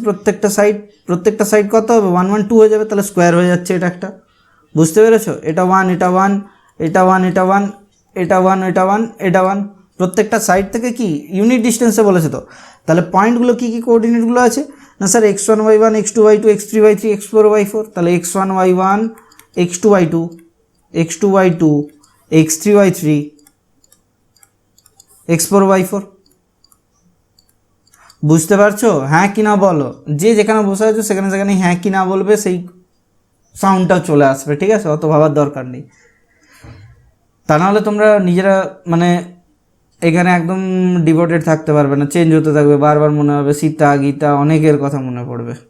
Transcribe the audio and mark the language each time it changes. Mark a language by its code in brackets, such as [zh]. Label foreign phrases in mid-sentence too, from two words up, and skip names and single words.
[bn] প্রত্যেকটা সাইড কত হবে 1 1 2 হয়ে যাবে, তাহলে স্কোয়ার হয়ে যাচ্ছে এটা একটা। বুঝতে পেরেছো, এটা 1 এটা 1 এটা 1 এটা 1 এটা 1 এটা 1 এটা 1, প্রত্যেকটা সাইড থেকে কি [en] unit distance [bn] বলেছে তো। তাহলে পয়েন্টগুলো কি কি কোঅর্ডিনেটগুলো আছে না স্যার, x1 y1 x2 y2 x3 y3 x4 y4, তাহলে x1 y1 x2 y2 x2 y2 x3 y3 x4 y4। বুঝতে পারছো, হ্যাঁ কি না বলো, যে যেখানে বসে আছো সেখানে হ্যাঁ কি না বলবে, সেই সাউন্ডটাও চলে আসবে। ঠিক আছে, অত ভাবার দরকার নেই, তা নাহলে তোমরা নিজেরা মানে এখানে একদম ডিভোটেড থাকতে পারবে না, চেঞ্জ হতে থাকবে, বারবার মনে হবে সীতা গীতা অনেকের কথা মনে পড়বে।